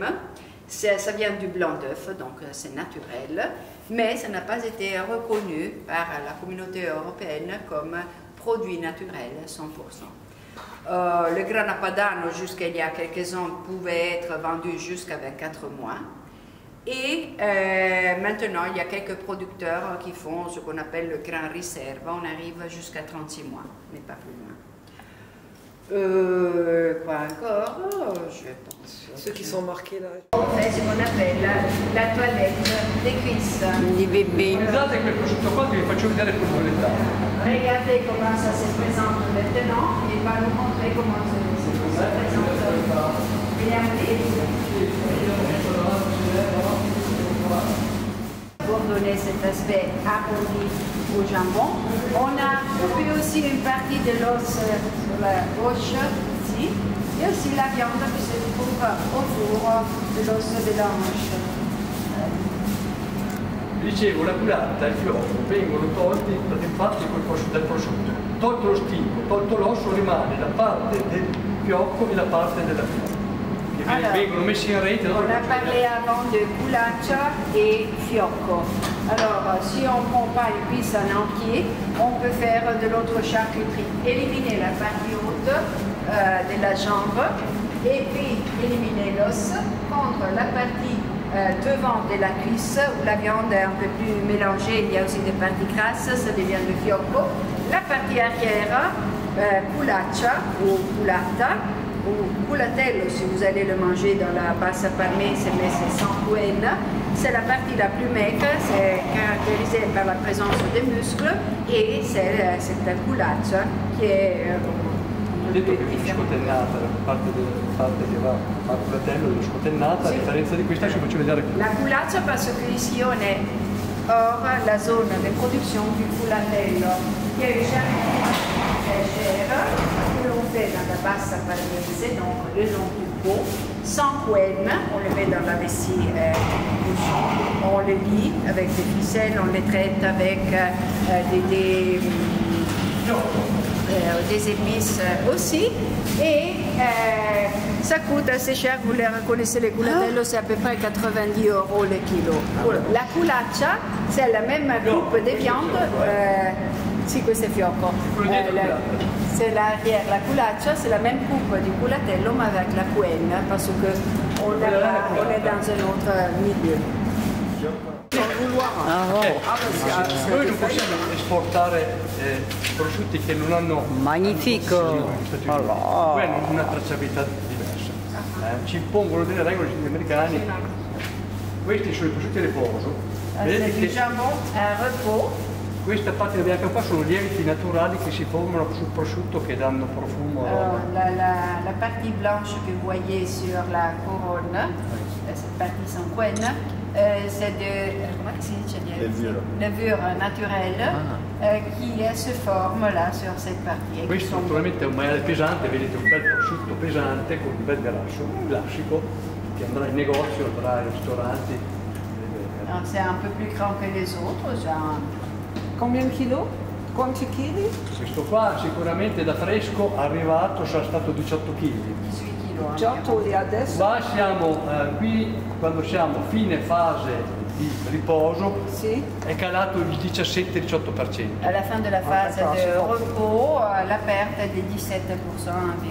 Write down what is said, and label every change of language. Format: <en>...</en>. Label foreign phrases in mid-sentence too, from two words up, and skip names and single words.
<fr>Ça vient du blanc d'œuf, donc c'est naturel, mais ça n'a pas été reconnu par la communauté européenne comme produit naturel 100%. Le grana padano, jusqu'à il y a quelques ans, pouvait être vendu jusqu'à 24 mois. Et maintenant, il y a quelques producteurs qui font ce qu'on appelle le</fr> <it>gran riserva.</it> <fr>On arrive jusqu'à 36 mois, mais pas plus loin. Quoi encore? Je pense. Ceux qui sont marqués là. C'est ce qu'on appelle la toilette des cuisses. Di bébé.</fr> <it>Guardate quel prosciutto qua che vi faccio vedere come lo dettaglio.</it> <fr>Regardez comment ça se présente maintenant et va nous montrer comment ça se présente. Pour donner cet aspect arrondi au jambon, on a coupé aussi une partie de l'os sur la gauche ici, et aussi la viande qui se trouve au four de l'os de la hanche.</fr> <it>Dicevo, la culata e il fiocco vengono tolti infatti dal prosciutto. Tolto lo stinco, tolto l'osso, rimane la parte del fiocco e la parte della fiocca.</it> <fr>Alors,</fr> <it>vengono messi in rete.</it> <fr>On a parlé avant de culaccia et fiocco. Alors, si on ne prend pas une cuisse en entier, on peut faire de l'autre charcuterie. Éliminer la partie haute de la jambe et puis éliminer l'os, prendre la partie devant de la cuisse où la viande est un peu plus mélangée, il y a aussi des parties grasses, ça devient le fiocco. La partie arrière, culaccia ou culata, ou culatello si vous allez le manger dans la</fr> <it>bassa parmese,</it> <fr>mais c'est sans couenne. C'est la partie la plus maigre, c'est caractérisé par la présence des muscles et c'est cette culaccia qui est</fr> <it>detto che è scotennata, la parte che va al culatello è scotennata, a differenza di questa ci faccio vedere qui.</it> <fr>La culaccia parce que ici on est hors la zone de production du culatello, qui est une légère, que l'on fait dans la</fr> <it>bassa parmese,</it> <fr>donc le long du pot, sans couenne, on le met dans la vessie on le lie avec des ficelles, on les traite avec des épices aussi, et ça coûte assez cher, vous les reconnaissez, les culatello, c'est à peu près 90 € le kilo. La culaccia, c'est la même coupe de viande,</fr> <it>si questo è fiocco,</it> <fr>c'est l'arrière, la culaccia, c'est la même coupe du culatello, mais avec la couenne, parce qu'on est dans un autre milieu.</fr> <it>Noi non possiamo esportare prosciutti che non hanno Magnifico! hanno una tracciabilità diversa. Ci impongono delle regole gli americani. Questi sono i prosciutti a riposo.</it> <fr>C'est du jambon à repos.</fr> <it>Questa parte bianca qua sono lieviti naturali che si formano sul prosciutto che danno profumo.</it> <fr>La partie blanche que vous voyez sur la couronne, cette partie sans couenne, c'est de levure naturelle qui se forme là sur cette partie.</fr> <it>Questo naturalmente è un maiale pesante, vedete un bel prosciutto pesante con un bel grasso, un lascico che andrà in negozio, andrà ai ristoranti.</it> <fr>C'est un peu plus grand que les autres. Combien de kilos?</fr> <it>Quanti chili? Questo qua sicuramente da fresco arrivato sarà stato 18 kg. 18 e adesso? Qua siamo qui quando siamo fine fase di riposo, sì, è calato il 17-18%.</it> <fr>À la fin de la phase de repos, la perte est de 17% environ.</fr>